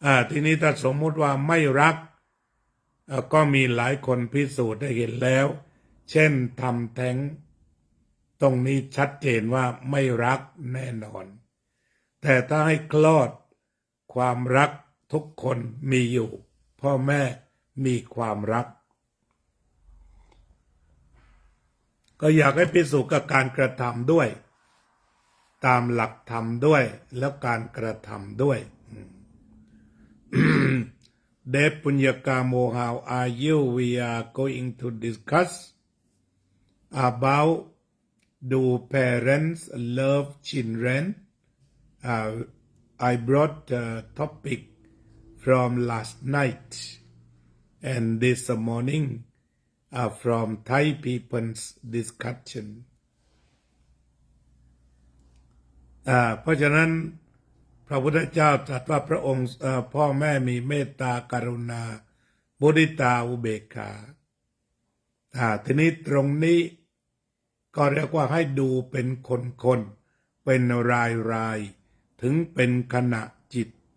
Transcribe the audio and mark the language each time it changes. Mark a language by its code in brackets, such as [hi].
[th] ทีนี้ถ้าสมมุติว่าไม่รักก็มีหลายคนพิสูจน์ได้เห็นแล้วเช่นทำแท้งตรงนี้ชัดเจนว่าไม่รักแน่นอนแต่ถ้าให้คลอดความรักทุกคนมีอยู่พ่อแม่มีความรัก ก็อยากให้พิสูจน์กับการกระทำด้วยตามหลักธรรมด้วยแล้วการกระทำด้วย [en] Dev Punyakamo, how are you? We are going to discuss about do parents love children? I brought the topic from last night and this morning from Thai people's discussion. [th] เพราะฉะนั้นพระพุทธเจ้าตรัสว่าพระองค์พ่อแม่มีเมตตากรุณามุทิตาอุเบกขาทีนี้ตรงนี้ก็เรียกว่าให้ดูเป็นคนเป็นรายถึงเป็นขณะจิต